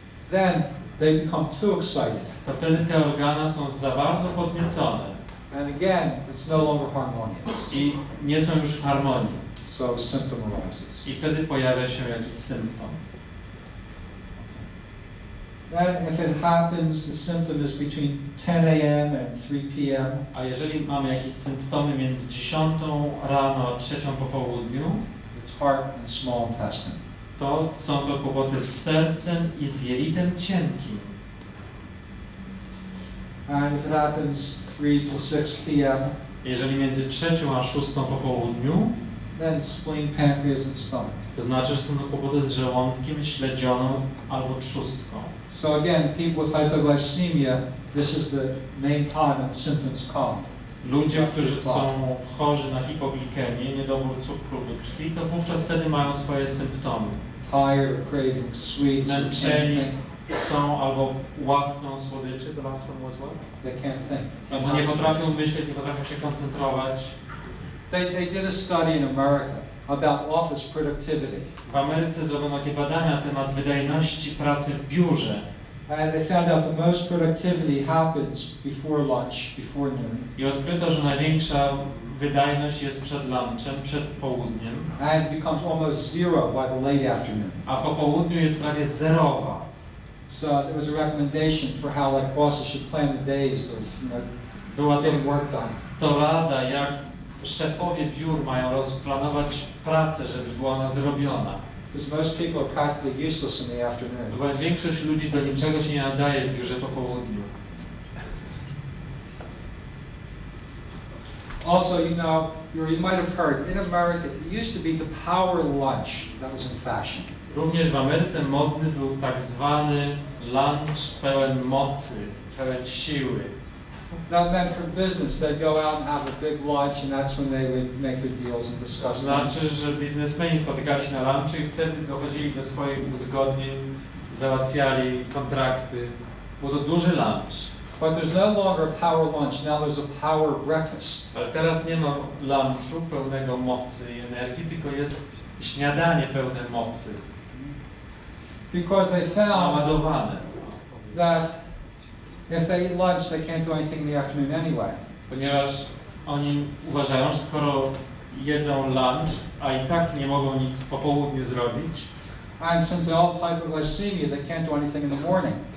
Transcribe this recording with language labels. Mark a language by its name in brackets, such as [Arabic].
[English] then they become too excited. [Polish] To wtedy te organy są za bardzo podniecone [English] And again, it's no longer harmonious. [Polish] i nie są już w harmonii. [English] So a symptom arises. [Polish] I wtedy pojawia się jakiś symptom. [English] Then if it happens, the symptom is between 10 a.m. and 3 p.m. [Polish] A jeżeli mamy jakieś symptomy między 10 rano a 3 po południu, [English] It's heart and small intestine. [Polish] to są to kłopoty z sercem i z jelitem cienkim. [English] And if it happens 3 to 6 p.m., [Polish] Jeżeli między 3 a 6 po południu, [English] then spleen, pancreas, and stomach. [Polish] to znaczy, że są to kłopoty z żołądkiem, śledzioną albo trzustką. [English] So again, people with hypoglycemia, this is the main time when symptoms come. [Polish] Ludzie, którzy są chorzy na hipoglikemię, niedobór cukru we krwi, to wówczas wtedy mają swoje symptomy. [English] Tired or craving sweets, or [Polish] Zmęczeni [English] anything. [Polish] są albo łakną słodyczy, [English] the last one was what? They can't think. [Polish] Albo nie potrafią myśleć, nie potrafią się koncentrować. [English] They did a study in America about office productivity. [Polish] W Ameryce zrobiono takie badania na temat wydajności pracy w biurze [English] And they found out the most productivity happens before lunch, before noon, [Polish] i odkryto, że największa wydajność jest przed lunchem, przed południem, [English] and becomes almost zero by the late afternoon. [Polish] a po południu jest prawie zerowa. [English] So there was a recommendation for how like bosses should plan the days of [Polish] Była to, [English] getting work done. [Polish] to rada, jak szefowie biur mają rozplanować pracę, żeby była ona zrobiona. [English] Because most people are practically useless in the afternoon. [Polish] Bo większość ludzi do niczego się nie nadaje w biurze po południu. [English] Also, you know, you might have heard, in America, it used to be the power lunch that was in fashion. [Polish] Również w Ameryce modny był tak zwany lunch pełen mocy, pełen siły. [English] That meant for business, they'd go out and have a big lunch, and that's when they would make their deals and [Polish] To [English] discuss [Polish] znaczy, [English] things. [Polish] że biznesmeni spotykali się na lunchu i wtedy dochodzili do swoich uzgodnień, załatwiali kontrakty. Był to duży lunch. [English] But there's no longer a power lunch, now there's a power breakfast. [Polish] Ale teraz nie ma lunchu pełnego mocy i energii, tylko jest śniadanie pełne mocy, [English] Because they found [Polish] naładowane. [English] that if they eat lunch, they can't do anything in the afternoon anyway. [Polish] Ponieważ oni uważają, że skoro jedzą lunch, a i tak nie mogą nic po południu zrobić, [English] And since they all have hypoglycemia, they can't do anything in the morning.